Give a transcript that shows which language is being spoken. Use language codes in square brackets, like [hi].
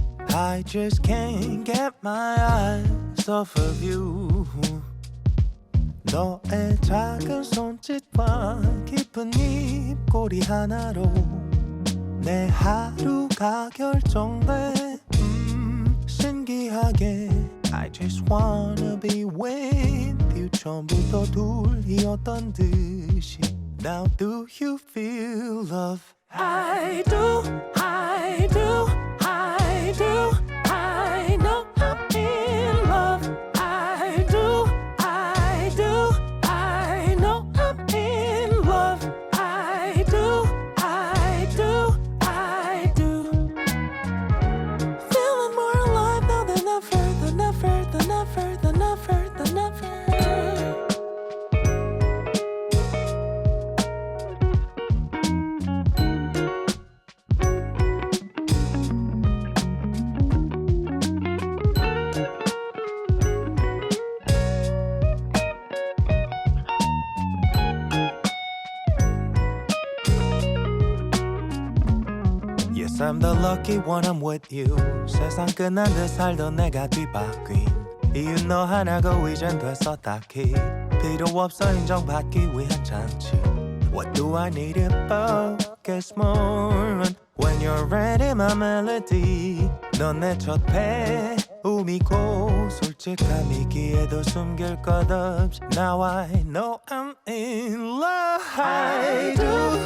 [en] I just can't get my eyes off of you. [ko] 너의 작은 손짓과 깊은 입꼬리 하나로 내 하루가 결정돼. 신기하게 [en] I just wanna be with you. [ko] 처음부터 둘이었던 듯이. [en] Now do you feel love? I do, I do, I do. I know I'm in love. I do, I do, I know I'm in love. I do, I do, I do. Feeling more alive now than ever, than ever, than ever, than ever, than ever. Yes, I'm the lucky one, I'm with you. [ko] 세상 끝난 듯 살던 내가 뒤바뀐 이유 너 하나고 이젠 됐어 딱히 필요 없어 인정받기 위한 장치. [en] What do I need to focus more on? When you're ready, my melody. [ko] 넌 내 첫 배움이고 솔직함이기에도 숨길 것 없이. [en] Now I know I'm in love. I do.